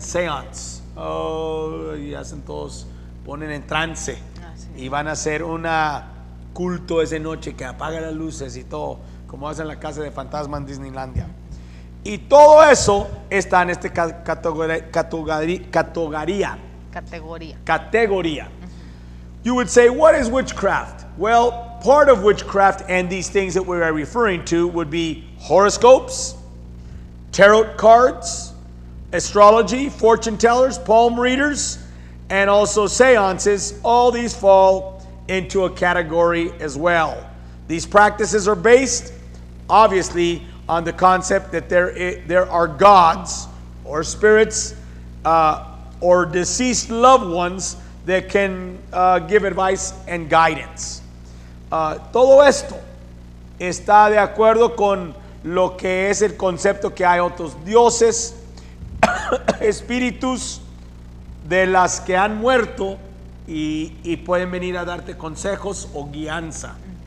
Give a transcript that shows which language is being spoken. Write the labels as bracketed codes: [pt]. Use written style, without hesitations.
[es] Seance, y hacen todos, ponen en trance, Sí. y van a hacer una culto esa noche que apaga las luces y todo, como hacen en la casa de fantasma en Disneylandia. Y todo eso está en esta categoría. [en] You would say, what is witchcraft? Well, part of witchcraft and these things that we are referring to would be horoscopes, tarot cards, astrology, fortune tellers, palm readers, and also seances. All these fall into a category as well. These practices are based, obviously, on the concept that there are gods or spirits or deceased loved ones that can give advice and guidance. [es] Todo esto está de acuerdo con lo que es el concepto que hay otros dioses, espíritus de las que han muerto y pueden venir a darte consejos o guianza.